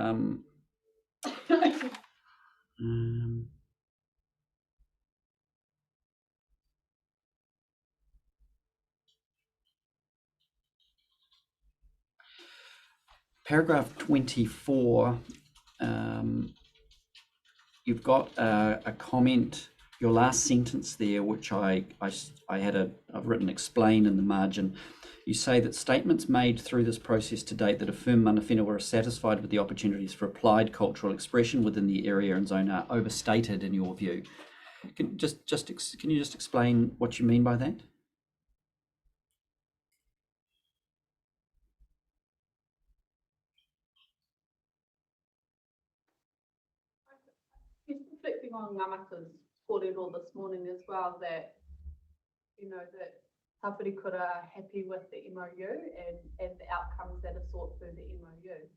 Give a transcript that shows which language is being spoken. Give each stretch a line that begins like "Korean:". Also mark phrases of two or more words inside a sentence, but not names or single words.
English: Paragraph 24, you've got a comment, your last sentence there, which I've written explain in the margin. You say that statements made through this process to date that affirm mana whenua are satisfied with the opportunities for applied cultural expression within the area and zone are overstated in your view. Can you just explain what you mean by that? Just reflecting on Ngamata's kōrero this morning as well, that, you know, that Tāwhiri Kura are happy with the MOU and the outcomes that are sought through the MOU.